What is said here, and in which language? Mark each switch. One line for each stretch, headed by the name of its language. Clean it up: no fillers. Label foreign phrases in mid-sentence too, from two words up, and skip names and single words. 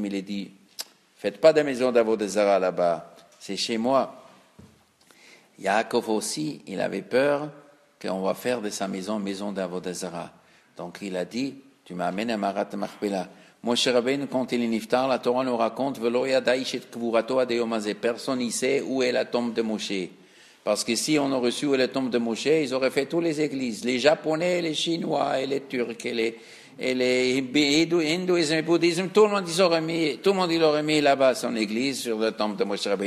French: Il a dit, faites pas de maison d'Avodazara là-bas, c'est chez moi. Yaakov aussi, il avait peur qu'on va faire de sa maison d'Avodazara. Donc il a dit, tu m'amènes à Marat Machpelah. Moshe Rabbeinu, quand il est niftar, la Torah nous raconte,
Hebrew: ולא ידע איש את קבורתו עד היום הזה.
French: Personne ne sait où est la tombe de Moshe. Parce que si on aurait su où est la tombe de Moshe, ils auraient fait toutes les églises, les Japonais, les Chinois, et les Turcs, et les hindouisme et bouddhisme, tout le monde il aurait mis là-bas son église sur la tombe de Moshe Rabbeinu.